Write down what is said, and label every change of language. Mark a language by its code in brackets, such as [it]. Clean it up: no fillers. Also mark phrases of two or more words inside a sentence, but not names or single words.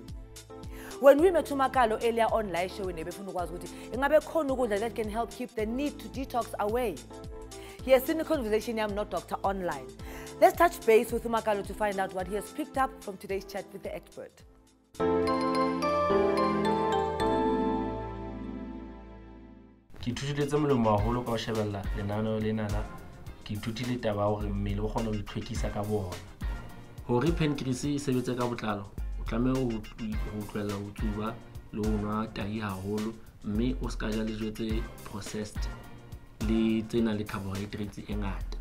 [en] When we met Makalo earlier on live show, that can help keep the need to detox away. He has seen a conversation I'm not doctor online. Let's touch base with Makalo to find out what he has picked up from today's chat with the expert. [st] Ke thutile molemo haholo ka ho shebella lenaneo lenana. Ke ithutile taba hore mmele o kgona ho itlhwekisa ka bona. Hore pancreas e sebetse ka botlalo, o tlameha ho tlohella ho tsuba le ho nwa tahi haholo, mme o ska ja dijo tse processed le tsena le carbohydrates e ngata.